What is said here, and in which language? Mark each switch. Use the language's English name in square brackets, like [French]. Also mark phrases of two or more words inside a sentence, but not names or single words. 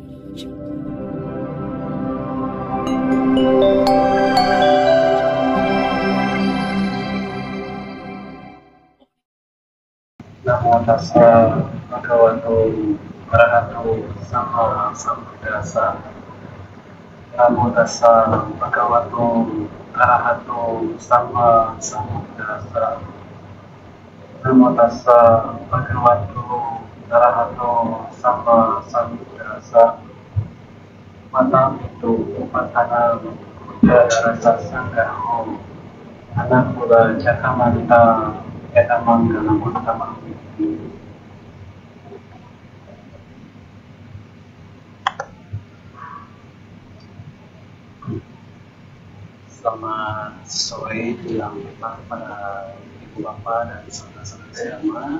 [Pali] Namo tassa bhagavato arahato sama sambuddhassa. Namo tassa bhagavato arahato sama sambuddhassa. Namo tassa bhagavato arahato sama sambuddhassa. Mata itu upatana Buddha rasa sanggaho anak Buddha cakamanta etamangala utama. [Indonesian] Selamat sore jelang petang pada ibu bapak dan saudara-saudara seagama.